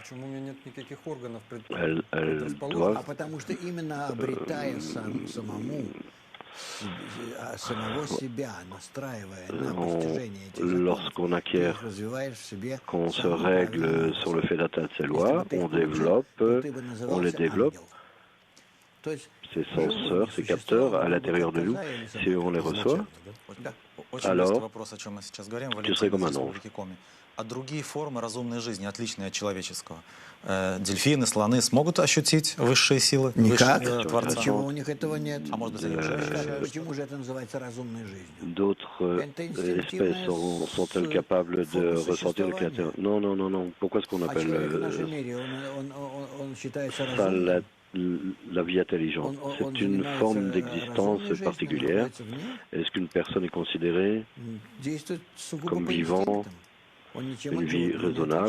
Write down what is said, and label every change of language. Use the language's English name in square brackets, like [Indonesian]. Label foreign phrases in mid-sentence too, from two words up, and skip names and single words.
[French] Elles doivent lorsqu'on acquiert, qu'on se règle sur le fait d'atteindre ces lois, on les développe, ces senseurs, ces capteurs à l'intérieur de nous, si on les reçoit, alors tu serais comme un ange. [Russian] А другие формы разумной жизни, отличные от человеческого. Дельфины, слоны смогут ощутить высшие силы? Никак. Творца? Почему у них этого нет? А может быть, они уже ощущают? Почему же это называется разумной жизнью? [French] D'autres espèces sont-elles capables de ressentir le Créateur? Non, non, non, non. Pourquoi est-ce qu'on appelle ça la vie intelligente? C'est une forme d'existence particulière. Est-ce qu'une personne est considérée comme vivant une vie raisonnable?